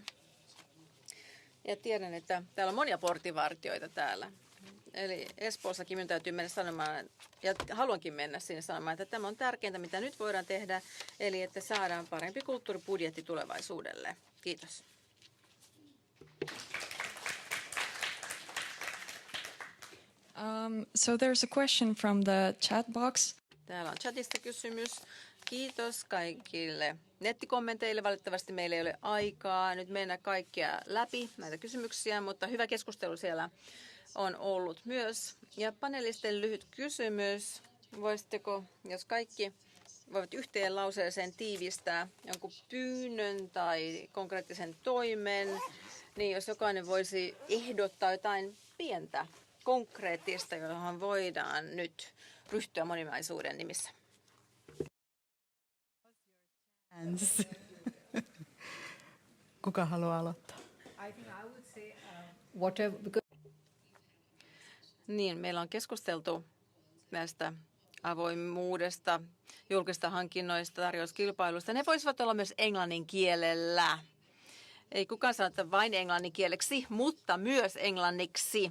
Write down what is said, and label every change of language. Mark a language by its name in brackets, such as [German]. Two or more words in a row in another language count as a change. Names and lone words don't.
[Finnish] Ja tiedän, että täällä on monia portinvartijoita täällä. Eli Espoossakin minun täytyy mennä sanomaan, ja haluankin mennä sinne sanomaan, että tämä on tärkeintä, mitä nyt voidaan tehdä, eli että saadaan parempi kulttuuribudjetti tulevaisuudelle. Kiitos. [English] So there's a question from the chat box. [Finnish] Täällä on chatista kysymys. Kiitos kaikille nettikommenteille. Valitettavasti meillä ei ole aikaa nyt mennä kaikkia läpi näitä kysymyksiä, mutta hyvä keskustelu siellä on ollut myös. Ja panelisten lyhyt kysymys. Voisitteko, jos kaikki voivat yhteen lauseeseen tiivistää jonkun pyynnön tai konkreettisen toimen, niin jos jokainen voisi ehdottaa jotain pientä, konkreettista, johon voidaan nyt ryhtyä moninaisuuden nimissä. Kuka haluaa aloittaa? [English] I think I would say whatever, because [Finnish] Niin, meillä on keskusteltu näistä avoimuudesta, julkista hankinnoista, tarjouskilpailusta. Ne voisivat olla myös englannin kielellä. Ei kukaan sano, että vain englannin kieleksi, mutta myös englanniksi.